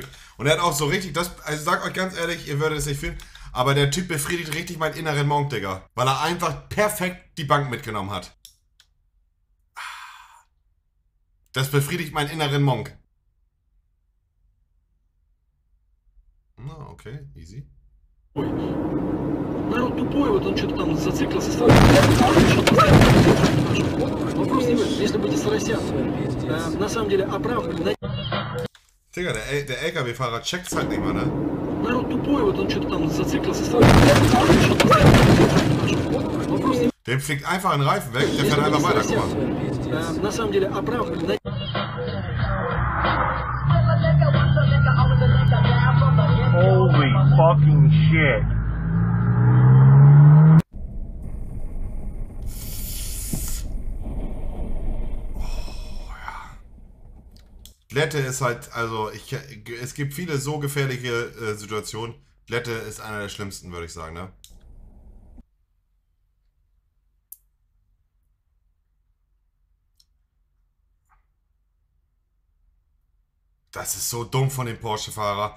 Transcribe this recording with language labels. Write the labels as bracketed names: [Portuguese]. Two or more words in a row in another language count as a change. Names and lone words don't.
[German] Und er hat auch so richtig, also ich sag euch ganz ehrlich, ihr würdet es nicht fühlen, aber der Typ befriedigt richtig meinen inneren Monk, Digga. Weil er einfach perfekt die Bank mitgenommen hat. Das befriedigt meinen inneren Monk. Na, [English] okay, easy. [Russian] Народ тупой, вот он что-то там зациклился. Вопрос не в этом, если быть Сарасян, на самом деле оправданный. [German] Digga, der LKW-Fahrer checkt's halt nicht mal, ne? [Russian] Народ тупой, вот он что-то там зациклился. [German] Dem fliegt einfach ein Reifen weg, der kann einfach weiter, guck mal. [Russian] На самом деле оправданный. [English] Holy fucking shit. [German] Glätte ist halt, also es gibt viele so gefährliche Situationen. Glätte ist einer der schlimmsten, würde ich sagen, ne? Das ist so dumm von dem Porsche-Fahrer.